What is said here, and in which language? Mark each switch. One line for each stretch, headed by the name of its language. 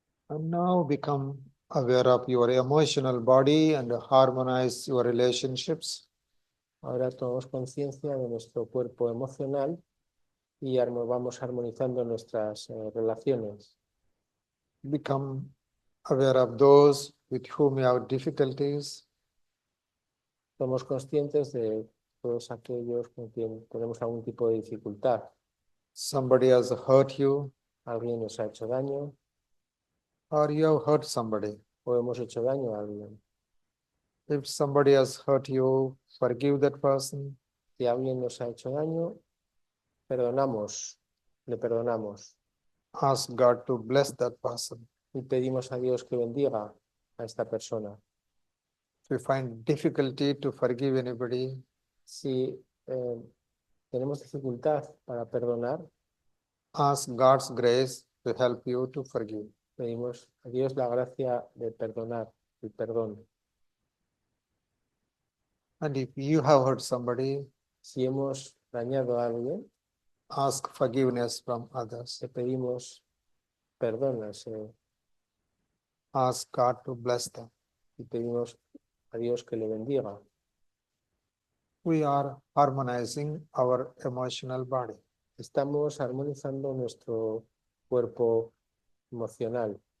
English: And now become aware of your emotional body and harmonize your relationships.
Spanish: Ahora tomamos conciencia de nuestro cuerpo emocional y vamos armonizando nuestras relaciones.
English: Become aware of those with whom you have difficulties.
Spanish: Somos conscientes de todos aquellos con quien tenemos algún tipo de dificultad.
English: Somebody has hurt you,
Spanish: Alguien nos ha hecho daño
English: or you have hurt somebody.
Spanish: o hemos hecho daño a alguien.
English: If somebody has hurt you, forgive that person.
Spanish: Si alguien nos ha hecho daño, perdonamos, le perdonamos
English: Ask God to bless that person.
Spanish: y pedimos a Dios que bendiga a esta persona.
English: If you find difficulty to forgive anybody,
Spanish: Si tenemos dificultad para perdonar,
English: ask God's grace to help you to forgive.
Spanish: pedimos a Dios la gracia de perdonar, el perdón.
English: And if you have hurt somebody,
Spanish: Si hemos dañado a alguien,
English: ask forgiveness from others.
Spanish: le pedimos perdón
English: Ask God to bless them.
Spanish: y pedimos a Dios que le bendiga.
English: We are harmonizing our emotional body.
Spanish: Estamos armonizando nuestro cuerpo emocional.